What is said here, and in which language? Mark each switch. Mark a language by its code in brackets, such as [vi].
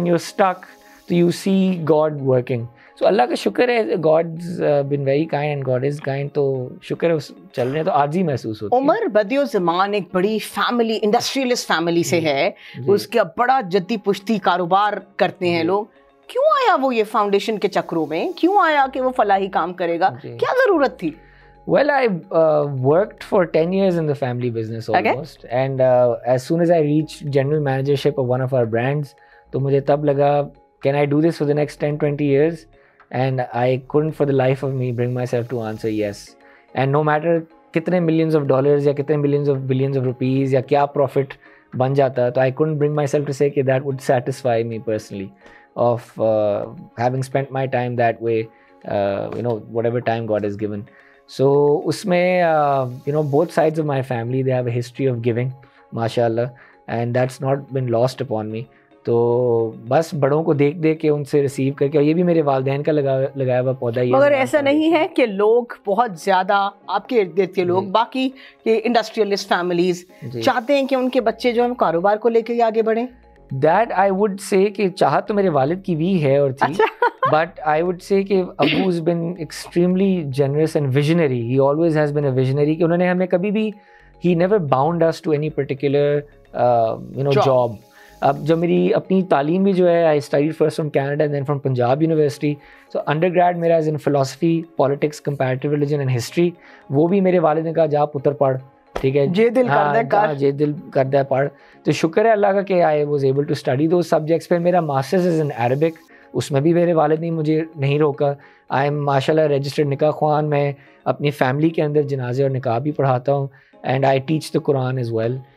[en] When you are stuck, तो you see God working. [hi] सो अल्लाह का शुक्र है, [en] God's been very kind and God is kind. [hi] तो शुक्र है चल रहे हैं, तो आज ही महसूस होता है. उमर, बदियो ज़मान एक बड़ी फैमिली, इंडस्ट्रियलिस्ट फैमिली से है, उसका बड़ा जद्दी पुश्ती कारोबार करते हैं लोग. क्यों आया वो ये फाउंडेशन के चक्रों में? क्यों आया कि वो फलाही काम करेगा? क्या ज़रूरत थी? [en] Well, I worked for 10 years in the family business almost. Okay. And as soon as I reached general managership of one of our brands, [hi] तो मुझे तब लगा, [en] can I do this for the next 10-20 years? And I couldn't for the life of me bring myself to answer yes. And no matter कितने millions of dollars या कितने billions of rupees या क्या profit बन जाता, तो I couldn't bring myself to say कि that would satisfy me personally of having spent my time that way, whatever time God has given. So उसमें both sides of my family, they have a history of giving, mashallah, and that's not been lost upon me. [hi] तो बस बड़ों को देख के उनसे receive करके, और ये भी मेरे वालिदैन का लगाया हुआ पौधा ही है. मगर ऐसा नहीं है कि लोग बहुत ज़्यादा आपके इर्द गिर्द के लोग, बाकी के इंडस्ट्रियलिस्ट फैमिलीज चाहते हैं कि उनके बच्चे जो है कारोबार को लेकर आगे बढ़ें? [en] That I would say [hi] कि चाहत तो मेरे वालिद की भी है और थी. [en] But I would say कि अबू's been extremely generous and visionary. He always has been a visionary. [hi] कि उन्होंने हमें कभी भी, [en] he never bound us to any particular job. [hi] अब जब मेरी अपनी तालीम भी जो है, [en] I studied first from Canada and then from Punjab University. So undergrad मेरा is in philosophy, politics, comparative religion and history. [hi] वो भी मेरे वालिद ने कहा, [pa] जा पुत्र पढ़, [hi] ठीक है, [pa] जे दिल करदा है पढ़. [hi] तो शुक्र है अल्लाह का कि [en] I was able to study those subjects. [hi] फिर मेरा [en] masters is in Arabic, [hi] उसमें भी मेरे वालिद ने मुझे नहीं रोका. [en] I am माशाल्लाह registered [hi] निकाह ख्वान. मैं अपनी फैमिली के अंदर जनाजे और निकाह भी पढ़ाता हूँ, [en] And I teach the Quran as well.